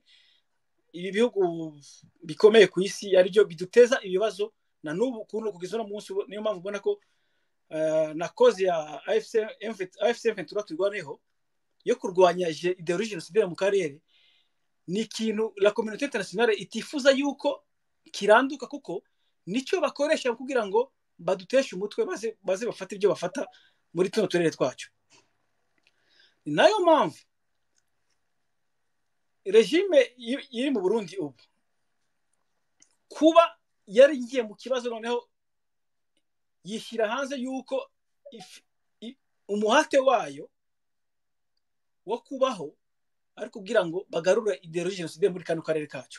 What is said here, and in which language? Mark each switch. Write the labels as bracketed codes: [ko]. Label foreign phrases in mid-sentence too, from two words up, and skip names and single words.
[rw] Ibi bihugu bikomeye ku isi ari byo biduteza ibibazo na n'ubu kugeza no munsi. Niyo mpamvu ubona ko na cause ya AFC M23 turwaneho yo kurwanya [fr] ideologie genocidaire [rw] mu karere ni ikintu [fr] la communauté internationale [rw] itifuza yuko kiranduka, kuko nicyo bakoresha kugira ngo baduteshe umutwe baze bafata ibyo bafata muri tuno turere twacu. Ni nayo mpamvu regime iri mu Burundi ubu kuba yari ngiye mu kibazo, noneho yishyira hanze yuko umuhate wayo wo kubaho ari kugira ngo bagarure [fr] ideologie genocidaire [rw] muri kano karere kacu.